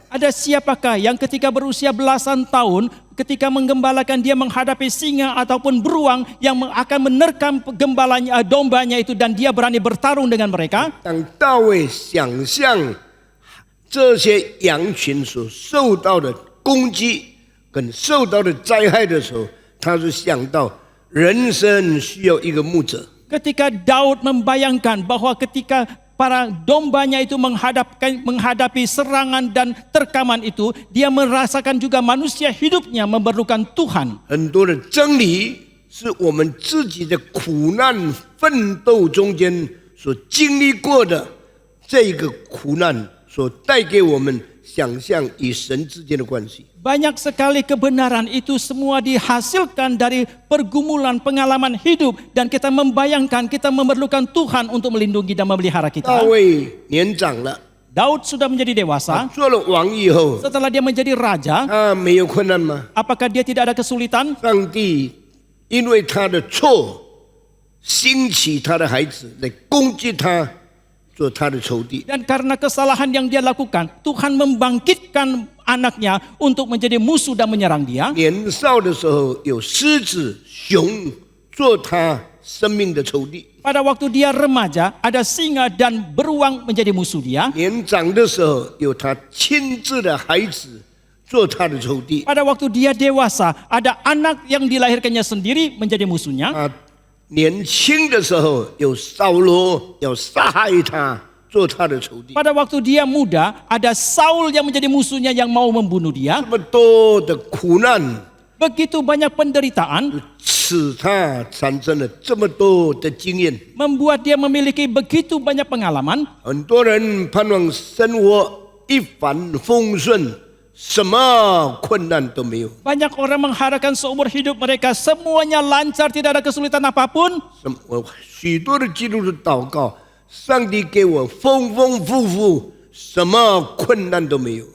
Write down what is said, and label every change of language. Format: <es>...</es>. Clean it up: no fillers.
<id>Ada siapakah yang ketika berusia belasan tahun ketika menggembalakan dia menghadapi singa ataupun beruang yang akan menerkam gembalanya dombanya itu dan dia berani bertarung dengan mereka?</id> <zh>当大卫想象这些羊群所受到的攻击跟受到的灾害的时候，他就想到人生需要一个牧者。</zh> <id>Ketika Daud membayangkan bahwa ketika para dombanya itu menghadapi serangan dan terkaman itu, dia merasakan juga manusia hidupnya memerlukan Tuhan.</id> <zh>很多的真理是我们自己的苦难奋斗中间所经历过的，这个苦难所带给我们想象与神之间的关系。</zh> <id>Banyak sekali kebenaran itu semua dihasilkan dari pergumulan pengalaman hidup dan kita membayangkan kita memerlukan Tuhan untuk melindungi dan memelihara</id> <zh>大</zh> <id>kita.</id> <zh>卫年长了，</zh> <id>Daud sudah menjadi dewasa.</id> <zh>做了王以后，</zh> <id>Setelah dia menjadi raja,</id> <zh>他没有困难吗？</zh> <id>apakah dia tidak ada kesulitan?</id> <zh>上帝因为他的错，兴起他的孩子来攻击他，做他的仇敌。</zh> <id>Dan karena kesalahan yang dia lakukan, Tuhan membangkitkan anaknya untuk menjadi musuh dan menyerang dia.</id> <zh>年少的时候有狮子、熊做他生命的仇敌；</zh> <id>Pada waktu dia remaja, ada singa dan beruang menjadi musuh dia.</id> <zh>年长的时候有他亲自的孩子做他的仇敌。</zh> <id>Pada waktu dia dewasa, ada anak yang dilahirkannya sendiri menjadi musuhnya.</id> <zh>他年轻的时候有扫罗要杀害他，做他的仇敌。</zh> <id>Pada waktu dia muda, ada Saul yang menjadi musuhnya yang mau membunuh dia.</id> <zh>这么多的苦难，</zh> <id>Begitu banyak penderitaan</id> <zh>使他产生了这么多的经验。</zh> <id>membuat dia memiliki begitu banyak pengalaman.</id> <zh>很多人盼望生活一帆风顺，什么困难都没有。</zh> <id>Banyak orang mengharapkan seumur hidup mereka semuanya lancar, tidak ada kesulitan apapun.</id> <zh>我许多的基督徒祷告，上帝给我丰丰富富，什么困难都没有。</zh>